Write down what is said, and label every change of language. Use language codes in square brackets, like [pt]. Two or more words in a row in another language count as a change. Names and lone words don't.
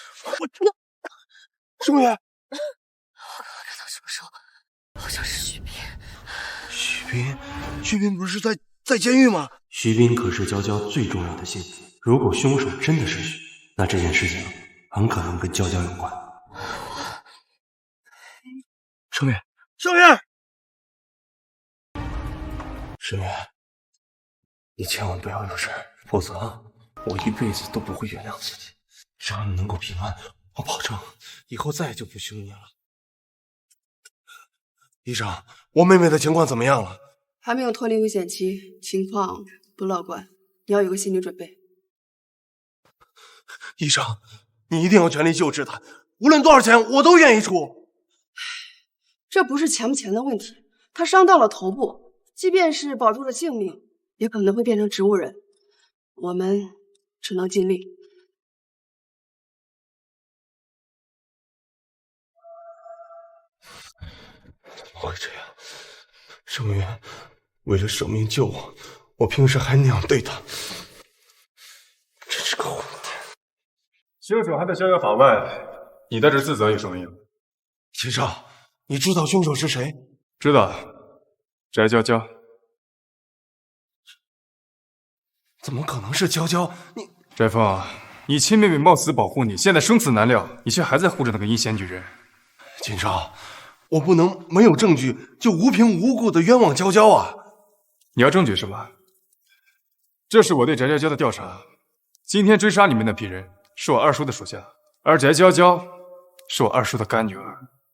[zh] 声月，我刚刚看到什么时候？好像是徐斌。徐斌不是在監獄嗎？徐斌可是嬌嬌最重要的心腹，如果兇手真的是徐，那這件事情很可能跟嬌嬌有關。聲月，聲月，聲月，你千萬不要有事，否則我一輩子都不會原諒自己。只要你能夠平安，我保證以後再也就不凶你了。医生，我妹妹的情况怎么样了？还没有脱离危险期，情况不乐觀，你要有個心理準備。醫生，你一定要全力救治他，無論多少錢我都願意出。這不是錢不錢的問題，他傷到了頭部，即便是保住了性命，也可能會變成植物人。我們只能盡力。怎麼會這樣？盛月為了捨命救我，我平時還那樣對他，真是個混蛋。凶手還在逍遙法外，你在這自責有什麼用？秦少，你知道凶手是誰？知道，翟娇娇。怎麼可能是娇嬌？ 你翟峰，你親妹妹冒死保護你，現在生死難料，你卻還在護着那個陰險女人。秦少，我不能沒有證據就無憑無故的冤枉嬌嬌啊！你要證據是吧？這是我對翟嬌嬌的調查。今天追殺你們那批人是我二叔的屬下，而翟嬌嬌是我二叔的乾女兒。